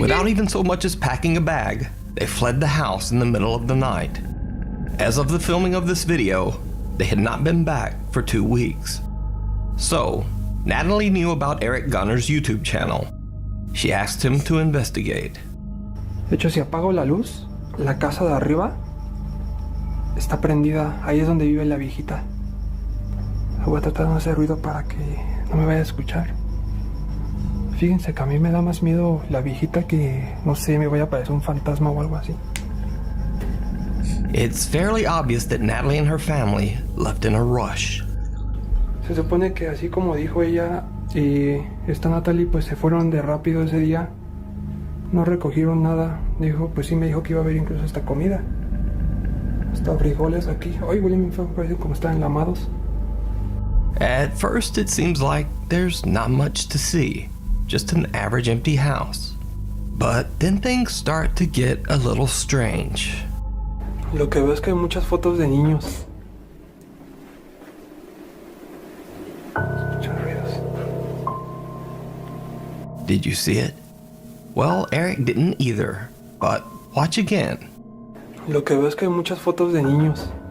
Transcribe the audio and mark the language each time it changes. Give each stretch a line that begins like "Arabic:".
English: Without even so much as packing a bag, they fled the house in the middle of the night. As of the filming of this video, they had not been back for 2 weeks. So, Natalie knew about Eric Gunner's YouTube channel. She asked him to investigate.
Spanish: De hecho, si apago la luz, la casa de arriba está prendida. Ahí es donde vive la viejita. Voy a tratar de no hacer ruido para que no me vaya a escuchar. Fíjense que a mí me da más miedo la viejita que, no sé, me vaya a parecer un fantasma o algo así.
English: It's fairly obvious that Natalie and her family left in a rush.
Spanish: Se supone que así como dijo ella, esta Natalie pues se fueron de rápido ese día. No recogieron nada. Dijo, pues sí me dijo que iba a haber incluso hasta comida. Hasta frijoles aquí. Ay, huelen bien feo, parecen como están enlamados.
English: At first, it seems like there's not much to see. Just an average empty house. But then things start to get a little strange.
Spanish: Lo que veo es que hay muchas fotos de niños. Escuchan ruidos.
English: Did you see it? Well, Eric didn't either, but watch again.
Spanish: Lo que veo es que hay muchas fotos de niños.